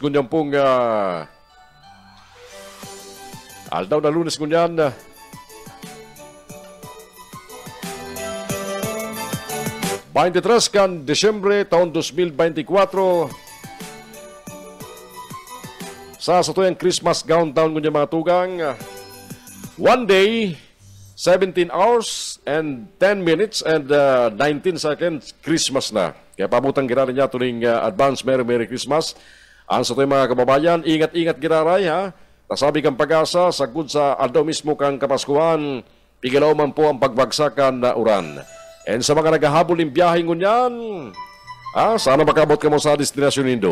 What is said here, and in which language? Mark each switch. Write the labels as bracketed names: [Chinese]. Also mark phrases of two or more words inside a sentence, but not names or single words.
[Bikol] Kunyan pong aldaw na Lunes kunyan. kan Desyembre taon 2024 sa satuyang [English] Christmas countdown [Bikol] kunyan mga tugang. [English] One day, 17 hours and 10 minutes and 19 seconds Christmas na. [Bikol] Kaya pabutang giraray niya tuning [English] advance Merry Christmas. [Bikol] Ang sa mga kababayan, ingat-ingat giraray ha. Nasabi kang pag-asa, sagud sa aldaw mismo kang Kapaskuhan, pigilaw man po ang pagbagsakan na uran. And sa mga naghahabol ng biyahe ngunyan, sana makabot ka mo sa destinasyon nindo.